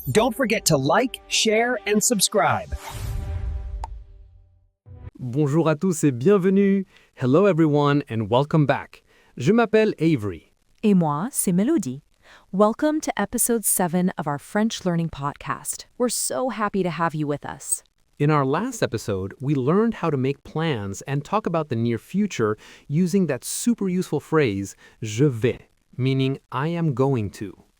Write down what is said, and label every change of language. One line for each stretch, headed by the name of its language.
English: Don't forget to like, share, and subscribe.
French: Bonjour à tous et bienvenue.
English: Hello everyone and welcome back.
French: Je m'appelle Avery. Et moi, c'est Mélodie.
English: Welcome to episode 7 of our French learning podcast. We're so happy to have you with us. In our last episode, we learned how to make plans and talk about the near future using that super useful phrase, je vais, meaning I am going to.